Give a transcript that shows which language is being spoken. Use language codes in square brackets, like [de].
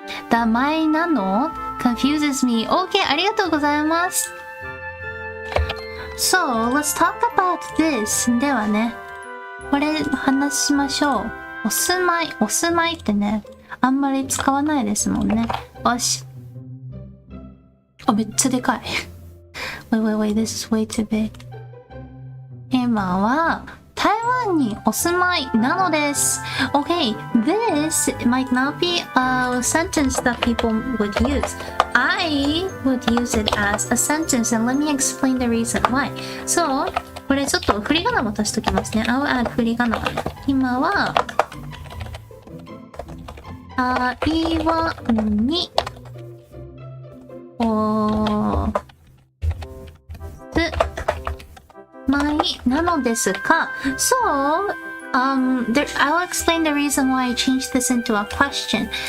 [en] 名前なの confuses me. [ja] Okay, ありがとうございます。 [en] So, let's talk about this. [ja] ではね、これ話しましょう。お住まいってね、あんまり使わないですもんね。よし。あ、めっちゃでかい。 [en] Wait, this is way too big. [ja] 今は、台湾にお住まいなのです。 [en] Okay, this might not be a sentence that people would use. I would use it as a sentence and let me explain the reason why. [ja] So, これちょっと振り仮名も足しときますね。振り仮名。今は、台湾にお住まいなのですが、 [en] So, I'll explain the reason why I changed this into a question.